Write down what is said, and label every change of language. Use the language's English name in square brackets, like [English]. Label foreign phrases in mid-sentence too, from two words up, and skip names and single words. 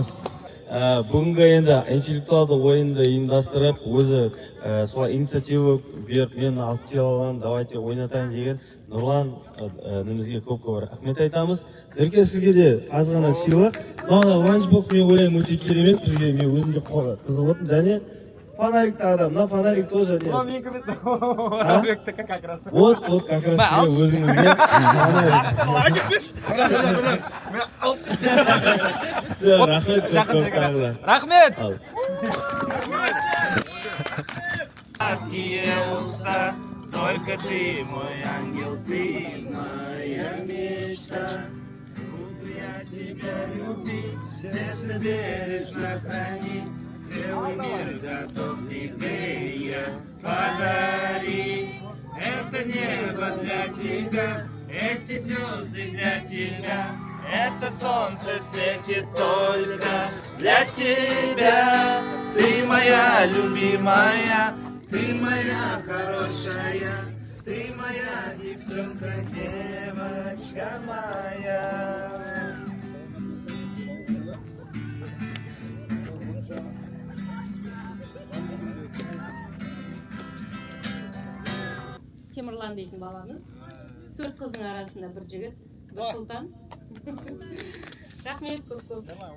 [Kazakh] Бүгінгі енді интеллектуалды ойынды ұйымдастырып, өзі солай инициатива беріп, мен алып келе аламын, давайте ойнатайын деген Нұрлан інімізге көп рахмет айтамыз. Ерке сізге де аз ғана сыйлық. Мына ланчбок мен ойлаймын өте керемет, бізге мен өзім де қызығып отырмын. Және фонарик тағы да, мына фонарик тоже не. [Russian] Вот как раз [Kazakh] сізге өзіңізге фонарик. Рахмет. [Russian] и уста. Только ты мой ангел, ты моя мечта. Буду я тебя любить, сердце бережно хранить. Целый мир готов тебе я подарить. Это небо для тебя, эти звезды для тебя. Это солнце светит только для тебя. Ты моя любимая, ты моя хорошая, ты моя девчонка, девочка моя. [Kazakh] Темірлан дейтін баламыз. 4 қыздың арасында бір жігіт, бір сұлтан. Рахмет көп-көп.